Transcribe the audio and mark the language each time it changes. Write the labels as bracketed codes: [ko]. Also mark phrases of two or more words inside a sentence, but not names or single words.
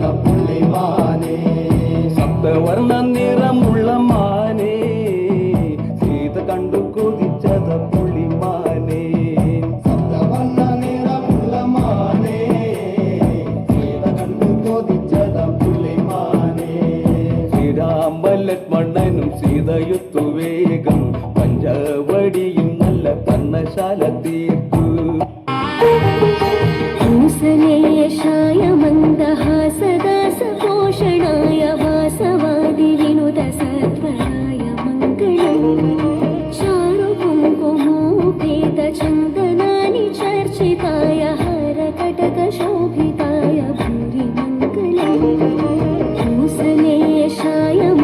[ml] പുള്ളിമാനേ സപ്തവർണ്ണ നിറമുള്ള മാനേ സീത കണ്ടു കൊതിച്ചത പുള്ളിമാനേ സപ്തവർണ്ണ നിറമുള്ള മാനേ സീത കണ്ടു കൊതിച്ചത പുള്ളിമാനേ ശ്രീരാമലക്ഷ്മണനും സീതയുത്തു വേഗം പഞ്ചവടിയിൽ നല്ല പർണശാല തീർത്തു [sa] हंसलेशाय मन्दहासदासपोषणाय वासवादिविनुतसत्वराय मङ्गलम् चारुकुङ्कुमोपेतचन्दनानि चर्चिताय हारकटकशोभिताय भूरि मङ्गलम् हंसलेशाय